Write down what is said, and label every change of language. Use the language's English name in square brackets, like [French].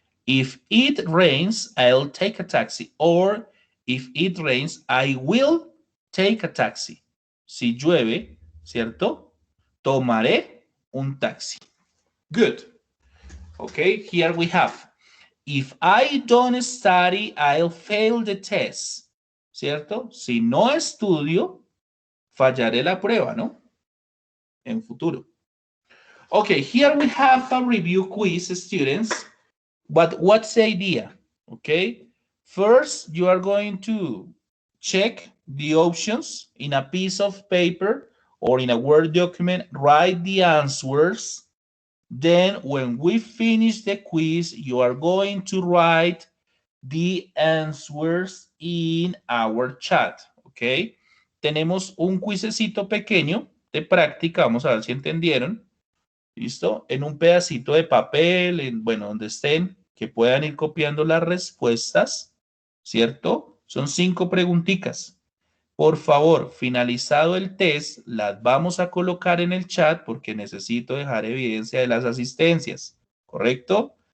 [English] If it rains, I'll take a taxi. Or if it rains, I will take a taxi. [Spanish] Si llueve, ¿cierto? Tomaré un taxi. [English] Good. Okay, here we have. If I don't study, I'll fail the test. [Spanish] ¿Cierto? Si no estudio, fallaré la prueba, ¿no? En futuro. [English] Okay, here we have a review quiz, students. But what's the idea? Okay, first you are going to check the options in a piece of paper or in a Word document, write the answers. Then when we finish the quiz, you are going to write the answers in our chat, okay? [Spanish] Tenemos un quizecito pequeño de práctica, vamos a ver si entendieron. ¿Listo? En un pedacito de papel, bueno, donde estén, que puedan ir copiando las respuestas, ¿cierto? Son 5 preguntitas. Por favor, finalizado el test, las vamos a colocar en el chat porque necesito dejar evidencia de las asistencias, ¿correcto?